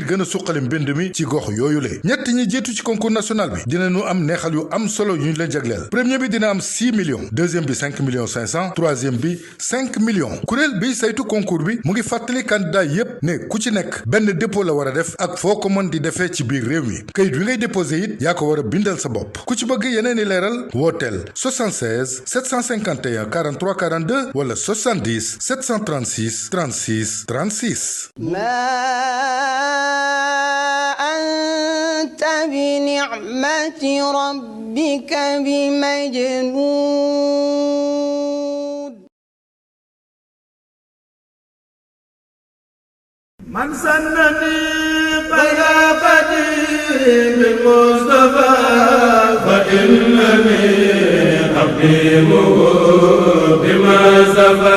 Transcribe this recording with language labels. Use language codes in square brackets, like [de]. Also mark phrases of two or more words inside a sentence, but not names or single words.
[wo] gën a suqali mbind mi ci gox yooyu le ñett ñi jiitu ci [fr] concours national [wo] bi dinañu am neexal yu am solo yu ñu leen jagleel premier bi dina am 6 millions deuxième bi 5 millions 500 troisième bi 5 millions kuréel bi saytu concours bi mu ngi fàttali candidat yépp ne ku ci nekk benn dépôt la war a def ak foo ko mën di defee ci biir réew mi kayit wi ngay déposé it yaa ko war a bindal sa bopp ku ci bëgg yeneen i leeral wooteel 76 751 43 42 wala 70 736 36 36. [ar] أنت بنعمة ربك بمجنون. من سنني غير قديم المصطفى فإنني أقيمه بما سفى.